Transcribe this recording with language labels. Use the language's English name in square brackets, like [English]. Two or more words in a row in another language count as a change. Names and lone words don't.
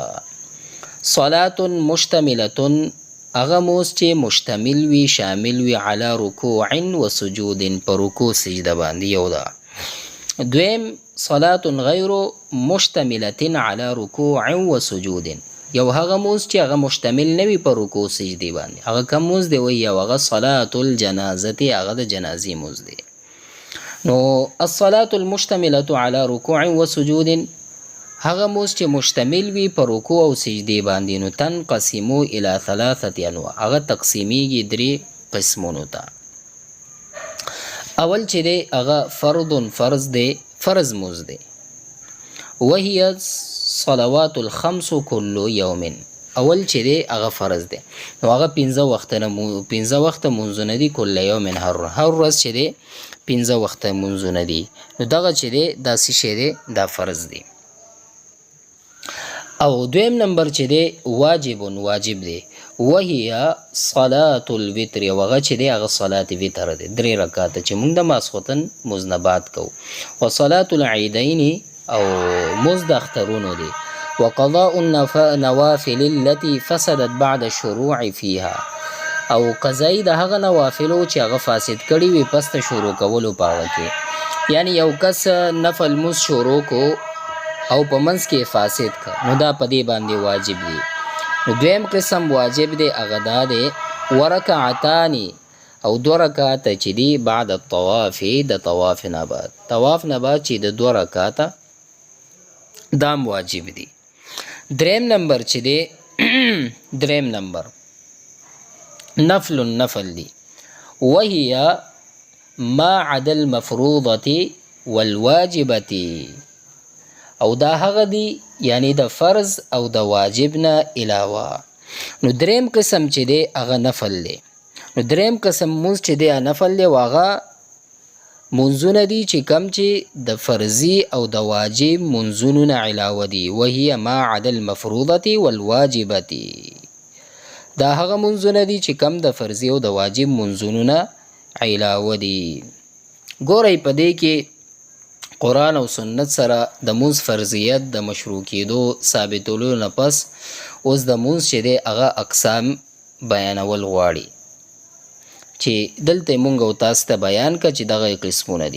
[Arabic] صلاة مشتملة [Pashto] هغه مونځ چې مشتمل وي شامل وي [Arabic] علی رکوع و سجود [Pashto] په رکوع سجده باندې یو ده. دویم [Arabic] صلاة غیر مشتملة علی رکوع و سجود [Pashto] یو هغه مونځ چې هغه مشتمل نه وي په رکوع سجدې باندې. هغه کوم مونځ دی وایي یو هغه [Arabic] صلاة الجنازة [Pashto] هغه د جنازې مونځ دی. نو [Arabic] الصلاة المشتملة علی رکوع و سجود [Pashto] هغه مونځ چې مشتمل وي په رکوع او سجدې باندې نو [Arabic] تنقسم الى ثلاثة انواع [Pashto] هغه تقسیمیږي درې قسمونو ته. اول چې دی هغه فرض دی فرض مونځ دی. [Arabic] وهي صلوات الخمس كل يوم [Pashto] اول چې دی هغه فرض دی نو هغه 15 وخته مونځونه دي [Arabic] کل یوم [Pashto] هر ورځ چې دی 15 وخته مونځونه دي نو دغه چې دی دا څه شی دی دا فرض دی. او دویم نمبر چې دی واجب دی. [Arabic] وهي صلاة الوتر [Pashto] وغه چې دی هغه صلات وتر دی 3 رکعاته چې موږ د ماسخوتن مزنبات کوو. [Arabic] وصلاة العیدین [Pashto] او مونځ د اخترونو دی. [Arabic] وقضاء النوافل التي فسدت بعد الشروع فيها [Pashto] او قضای د هغه نوافلو چې هغه فاسد کړي وي پس ته شروع کولو پاوه کې. یعنی یو کس نفل مونځ شروع کو او په منځ کې فاسد کا نو دا په دې باندې واجب دی. نو دویم قسم واجب دی هغه دا دی ورکعتان او 2 رکعاته چې دی [Arabic] بعد الطواف [Pashto] د طواف نه بعد چې د 2 رکعاته دام واجب دی. دریم نمبر چې دی دریم نمبر نفل دی. [Arabic] وهي ما عدا المفروضة والواجبة [Pashto] او دا هغه دی یعنی د فرض او د واجب نه علاوه. نو دریم قسم چې دی هغه نفل دی. نو دریم قسم مونځ چې دی نفل دی واغه منځونه دي چې کم چې د فرضي او د واجب منځونو نه علاوه دي. [Arabic] وهي ما عدا المفروضة والواجبة [Pashto] دا هغه منځونه دي چې کم د فرضي او د واجب منځونو نه علاوه دي. ګورئ په دې کې قرآن او سنت سره د مونځ فرضیت د مشروع کېدو ثابتولو نه پس اوس د مونځ چې دی هغه اقسام بیانول غواړي چې دلته مونږ او تاسو ته بیان که چې دغه قسمونه دي.